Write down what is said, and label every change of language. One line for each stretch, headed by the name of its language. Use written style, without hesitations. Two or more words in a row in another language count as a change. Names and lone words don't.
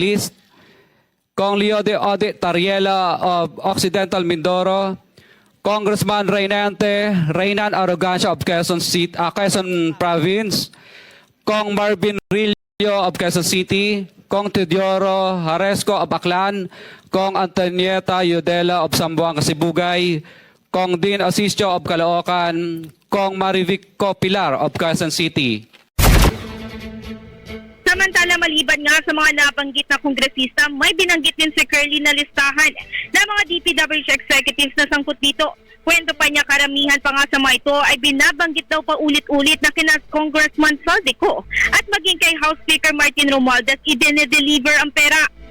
English: List, Kong Leo de Ode Tariela of Occidental Mindoro, Congressman Reynan Arrogancia of Quezon Province, Kong Marvin Rillo of Quezon City, Kong Teodoro Haresco of Aklan, Kong Antonieta Yudela of Zamboanga, Sibugay, Kong Dean Asisio of Caloocan, Kong Marivico Pilar of Quezon City.
Filipino: Samantala, maliban nga sa mga nabanggit na kongresista, may binanggit din si Curly na listahan ng mga DPWH executives na sangkot dito. Kwento pa niya, karamihan pa nga sa mga ito ay binabanggit daw pa ulit-ulit na kina Congressman Saldico at maging kay House Speaker Martin Romualdez i-deliver ang pera.